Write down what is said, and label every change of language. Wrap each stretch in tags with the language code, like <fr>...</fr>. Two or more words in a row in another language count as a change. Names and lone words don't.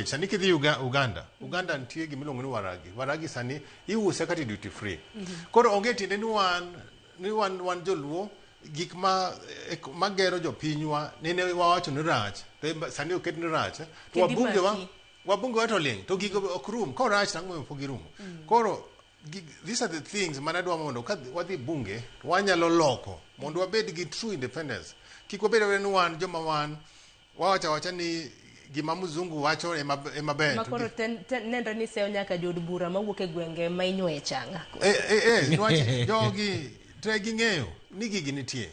<luo>Sani kidhi Uganda nitie gimiluongo ni waragi sani iuse kati</luo> <en>duty free.</en> <luo>Koro onge tiende ni wan joluo gik magero jopinywa nene wawacho ni rach sani oket ni rach to wabunge wa to ling to gigo ok rum ko rach nang'o pok girumo. Koro</luo> <en>these are the things</en> <luo>manadwa mondo ka wadhi bunge wanyalo loko mondo wabed gi</luo> <en>true independence.</en> <luo>Kik wabed ni wan joma wan wawacha ni gima mzungu wacho ema ber. Makoro nendo ni seyo nyaka Jood bura mawuok e gwenge ma inywe changa. Niwach jogi to ging'eyo ni gigi nitie.</luo>